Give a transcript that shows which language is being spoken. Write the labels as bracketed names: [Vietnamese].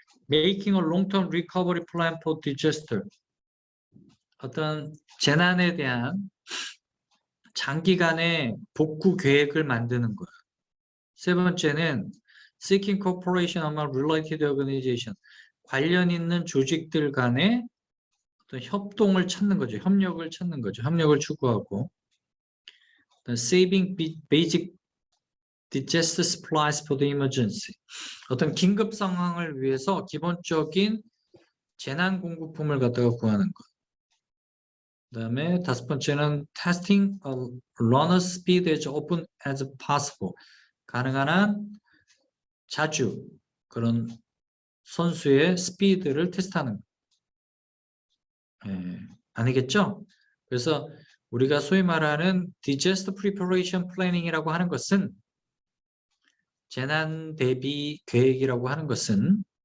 [English] Making a long-term recovery plan for disaster. [Korean] 어떤 재난에 대한 장기간의 복구 계획을 만드는 거예요. [English] 세 번째는 Seeking cooperation among related organization. [Korean] 관련 있는 조직들 간의 어떤 협동을 찾는 거죠. 협력을 찾는 거죠. 협력을 추구하고. [English] Saving basic disaster supplies for the emergency. [Korean] 어떤 긴급 상황을 위해서 기본적인 재난 공급품을 갖다가 구하는 것. [English] 그다음에 다섯 번째는 testing a runner's speed as often as possible. [Korean] 가능한 한 자주 그런 선수의 스피드를 테스트하는 거. 아니겠죠? 그래서 우리가 소위 말하는 disaster preparation planning 이라고 하는 것은 재난 대비 계획이라고 하는 것은